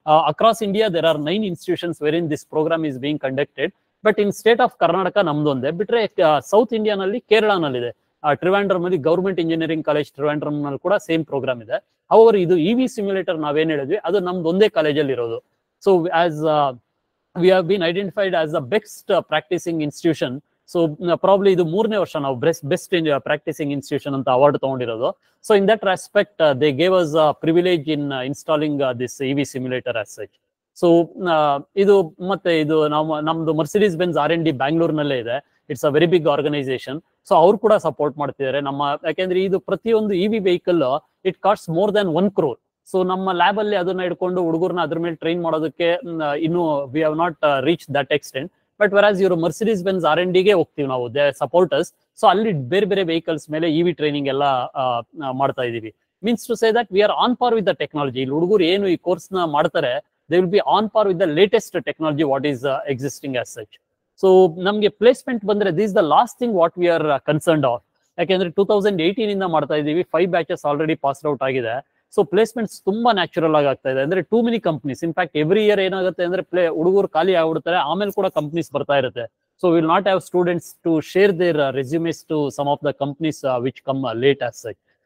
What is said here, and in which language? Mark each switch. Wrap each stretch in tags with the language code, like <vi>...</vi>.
<en>Across India there are 9 institutions where in this program is being conducted. But in state of Karnataka</en> <kn>ನಮ್ದೊಂದೇ, ಬಿಟ್ರೆ south ಇಂಡಿಯಾನಲ್ಲಿ ಕೇರಳನಲ್ಲಿದೆ. Trivandrum ಅಲ್ಲಿ government engineering college Trivandrum ನಲ್ಲಿ ಕೂಡ same program ಇದೆ. ಅವರು ಇದು EV simulator ನಾವೇನ್ ಹೇಳಿದ್ವಿ ಅದು ನಮ್ದು ಒಂದೇ ಕಾಲೇಜಲ್ಲಿ ಇರೋದು.</kn> <en>So as we have been identified as the best practicing institution.</en> <kn>So probably ಇದು 3ನೇ ವರ್ಷ ನಾವು best practicing institution ಅಂತ ಅವಾರ್ಡ್ ತಗೊಂಡಿರೋದು.</kn> <en>So in that respect they gave us a privilege in installing this EV simulator as such.</en> <kn>So ಇದು ಮತ್ತೆ ಇದು ನಮ್ದು ಮರ್ಸಿಡೀಸ್ ಬೆನ್ಸ್ R&D ಬ್ಯಾಂಗ್ಳೂರ್ನಲ್ಲೇ ಇದೆ.</kn> <en>It's a very big organisation.</en> <kn>So ಅವ್ರು ಕೂಡ ಸಪೋರ್ಟ್ ಮಾಡ್ತಿದ್ದಾರೆ ಯಾಕೆಂದ್ರೆ</kn> <en>ಇದು ಪ್ರತಿಯೊಂದು EV vehicle it cost more than 1 crore.</en> <kn>So ನಮ್ಮ ಲ್ಯಾಬ್ ಅಲ್ಲಿ ಅದನ್ನ ಇಟ್ಕೊಂಡು ಹುಡುಗರ್ನ ಅದ್ರ ಮೇಲೆ ಟ್ರೈನ್ ಮಾಡೋದಕ್ಕೆ ಇನ್ನು</kn> <en>We have not reach that extent.</en> <kn>But ವೆರಾಸ್ ಇವರು ಮರ್ಸಿಡೀಸ್ ಬೆನ್ಸ್ R&D ಗೆ ಹೋಗ್ತೀವಿ ನಾವು, ದೇ ಸಪೋರ್ಟರ್ಸ್. ಸೊ ಅಲ್ಲಿ ಬೇರೆ ಬೇರೆ ವೆಹಿಕಲ್ಸ್ ಮೇಲೆ EV ಟ್ರೈನಿಂಗ್ ಎಲ್ಲ ಮಾಡ್ತಾ ಇದೀವಿ.</kn> <en>Means to say that we are on par with the technology.</en> <kn>ಇಲ್ಲಿ ಹುಡುಗರು ಏನು ಈ ಕೋರ್ಸ್ ನ ಮಾಡ್ತಾರೆ</kn> <en>they will be on par with the latest technology what is existing as such. So</en> <kn>ನಮ್ಗೆ ಪ್ಲೇಸ್ಮೆಂಟ್ ಬಂದ್ರೆ</kn> <en>this is the last thing what we are concerned of.</en> <kn>ಯಾಕೆಂದ್ರೆ 2018 ಇಂದ ಮಾಡ್ತಾ ಇದೀವಿ, 5 ಬ್ಯಾಚಸ್ ಆಲ್ರೆಡಿ ಪಾಸ್ಡ್ ಔಟ್ ಆಗಿದೆ. So placements ತುಂಬಾ natural ಆಗಿ ಆಗ್ತಾ ಇದೆ. ಅಂದ್ರೆ</kn> <en>Too many companies.</en> <kn>In fact every year ಏನಾಗುತ್ತೆ ಅಂದ್ರೆ ಹುಡುಗರು ಖಾಲಿ ಆಗ್ಬಿಡ್ತಾರೆ, ಆಮೇಲೆ ಕೂಡ ಕಂಪ್ನೀಸ್ ಬರ್ತಾ ಇರುತ್ತೆ.</kn> <en>So will not have students to share their resumes to some of the companies which come late as such.</en>